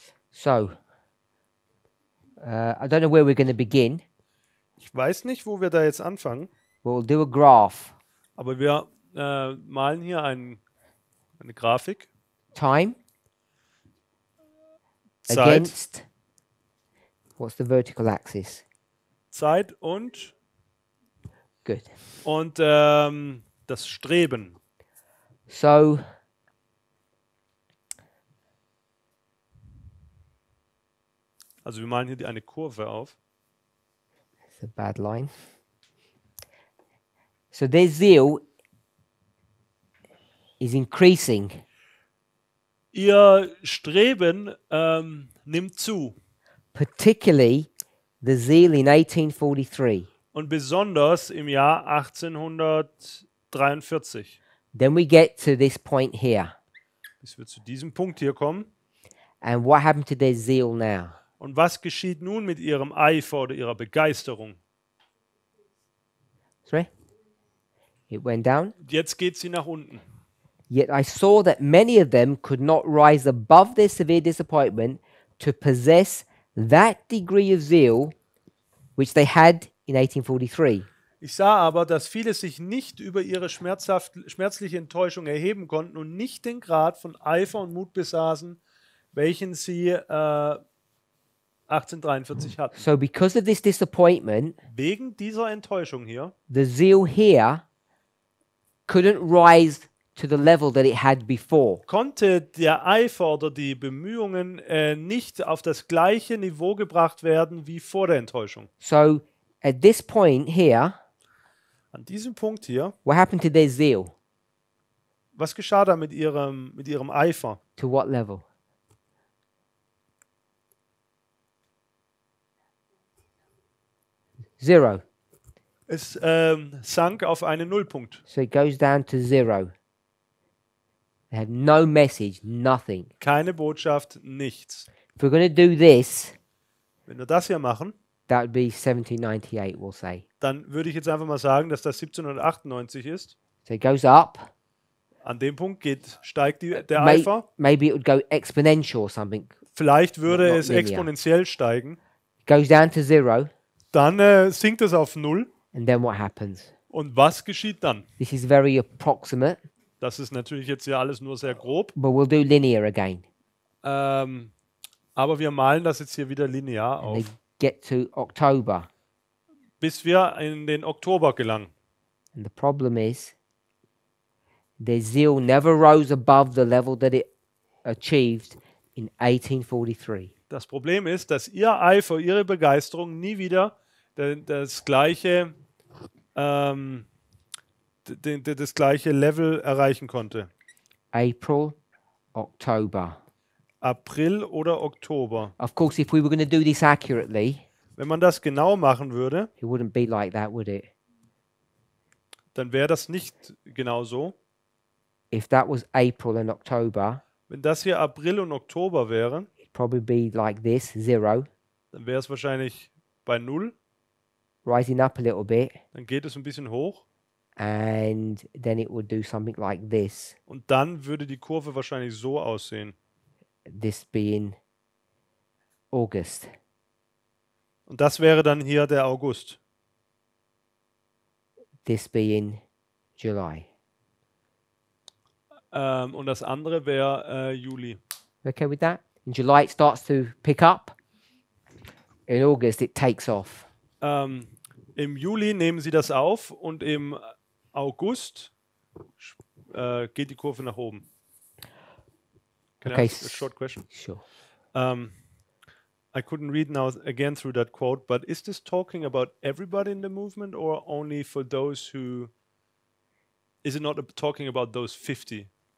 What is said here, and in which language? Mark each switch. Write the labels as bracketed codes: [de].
[en] So, I don't know where we're going to begin. [de] Ich weiß nicht, wo wir da jetzt anfangen, [en] We'll do a graph. [de] aber wir malen hier eine Grafik. [en] Time [de] Zeit, [en] against, what's the vertical axis? [de] Zeit und [en] Good. [de] das Streben. [en] So, [de] Also wir malen hier eine Kurve auf. [en] it's a bad line. So their zeal is increasing. [de] Ihr Streben nimmt zu. [en] Particularly the zeal in 1843. [de] Und besonders im Jahr 1843, [en] Then we get to this point here. [de] bis wir zu diesem Punkt hier kommen. [en] And what happened to their zeal now? [de] Und was geschieht nun mit ihrem Eifer oder ihrer Begeisterung? [en] Sorry? It went down. [de] Jetzt geht sie nach unten. [en] Yet I saw that many of them could not rise above their severe disappointment to possess that degree of zeal which they had in 1843. [de] Ich sah aber, dass viele sich nicht über ihre schmerzliche Enttäuschung erheben konnten und nicht den Grad von Eifer und Mut besaßen, welchen sie 1843 hatten. [en] So because of this disappointment, [de] Wegen dieser Enttäuschung hier [en] the zeal here couldn't rise to the level that it had before. [de] konnte der Eifer oder die Bemühungen nicht auf das gleiche Niveau gebracht werden wie vor der Enttäuschung. [en] So at this point here, [de] An diesem Punkt hier, [en] what happened to their zeal? [de] was geschah da mit ihrem Eifer? [en] To what level? Zero. [de] Es sank auf einen Nullpunkt. [en] So it goes down to zero. They had no message, nothing. [de] Keine Botschaft, nichts. [en] If we're going to do this, [de] Wenn wir das hier machen, [en] that would be 1798, we'll say. [de] dann würde ich jetzt einfach mal sagen, dass das 1798 ist. [en] So it goes up. [de] An dem Punkt steigt der [en] May- [de] Eifer. [en] maybe it would go exponential or something. [de] Vielleicht würde [en] Not [de] es [en] linear. [de] exponentiell steigen. [en] It goes down to zero. [de] Dann sinkt es auf Null. [en] And then what happens? [de] Und was geschieht dann? [en] This is very approximate, [de] Das ist natürlich jetzt hier alles nur sehr grob. [en] but we'll do linear again. [de] Aber wir malen das jetzt hier wieder linear [en] And they [de] auf, [en] get to October. [de] bis wir in den Oktober gelangen. [en] And the problem is, their zeal never rose above the level that it achieved in 1843. [de] Das Problem ist, dass ihr Eifer, ihre Begeisterung nie wieder das gleiche Level erreichen konnte. [en] April, October. [de] April oder Oktober. [en] Of course, if we were going to do this accurately, [de] Wenn man das genau machen würde, [en] it wouldn't be like that, would it? [de] dann wäre das nicht genau so. [en] If that was April and October, [de] Wenn das hier April und Oktober wäre, [en] it'd probably be like this, zero, [de] dann wäre es wahrscheinlich bei 0. [en] rising up a little bit, [de] Dann geht es ein bisschen hoch [en] and then it would do something like this, [de] und dann würde die Kurve wahrscheinlich so aussehen. [en] this being August. [de] Und das wäre dann hier der August. [en] This being July. [de] Und das andere wäre Juli. [en] Okay with that? In July, it starts to pick up. In August, it takes off. [de] Im Juli nehmen sie das auf und im August geht die Kurve nach oben. [en] Can I Okay, ask a short question? Sure. I couldn't read now again through that quote, but is this talking about everybody in the movement or only for those who... Is it not talking about those 50?